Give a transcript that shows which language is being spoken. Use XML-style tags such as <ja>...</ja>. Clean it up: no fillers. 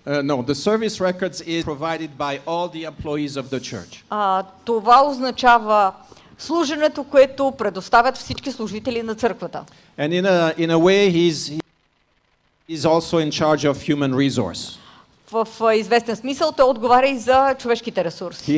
<en>No, the service records is provided by all the employees of the church.</en> <bg>Това означава служенето, което предоставят всички служители на църквата.</bg> <en>And in a way, he's also in charge of human resource.</en> <bg>В известен смисъл той отговаря и за човешките ресурси.</bg>